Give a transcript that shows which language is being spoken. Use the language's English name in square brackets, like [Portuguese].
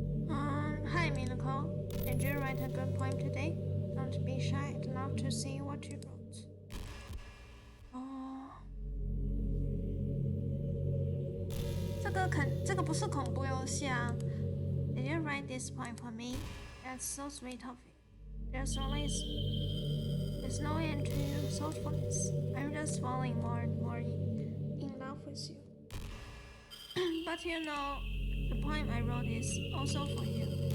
[English] Hi, Minako. Did you write a good poem today? Don't be shy. I'd love to see what you wrote. [Chinese] 哦，这个不是恐怖游戏啊。 [English] Did you write this poem for me? That's so sweet of you. There's no end to your thoughtfulness. I'm just falling more and more in love with you. But you know, the poem I wrote is also for you.